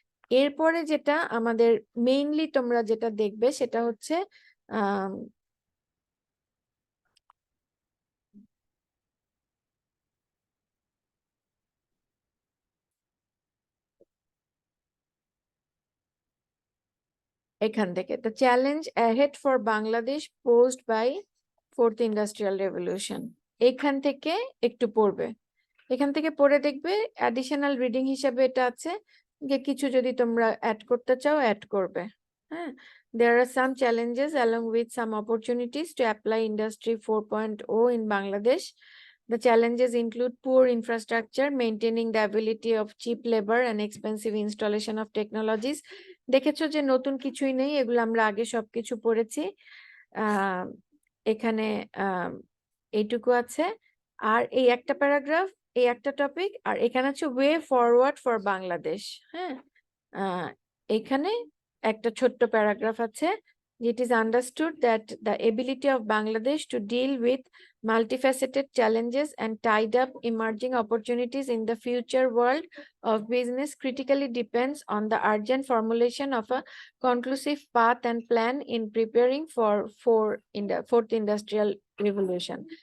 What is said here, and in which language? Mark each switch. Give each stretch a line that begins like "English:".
Bangla: এরপরে যেটা আমাদের মেইনলি তোমরা যেটা দেখবে সেটা হচ্ছে আহ এখান থেকে,
English: the challenge ahead for Bangladesh posed by
Bangla: fourth industrial revolution, এখান থেকে একটু পড়বে, এখান থেকে পড়ে দেখবে অ্যাডিশনাল রিডিং হিসেবে এটা আছে, যে কিছু যদি তোমরা অ্যাড করতে চাও অ্যাড করবে, হ্যাঁ।
English: There are some challenges along with some opportunities to apply Industry 4.0 in Bangladesh. The challenges include poor infrastructure, maintaining the ability of cheap labor and expensive installation of technologies.
Bangla: দেখেছো যে নতুন কিছুই নেই, এগুলো আমরা আগে সবকিছু পড়েছি। এখানে এইটুকু আছে। আর এই একটা প্যারাগ্রাফ এই একটা টপিক, আর এখানে হচ্ছে
English: Way forward for Bangladesh.
Bangla: হ্যাঁ, এখানে একটা ছোট্ট প্যারাগ্রাফ আছে,
English: it is understood that the ability of Bangladesh to deal with multifaceted challenges and tied up emerging opportunities in the future world of business critically depends on the urgent formulation of a conclusive path and plan in preparing for fourth industrial revolution.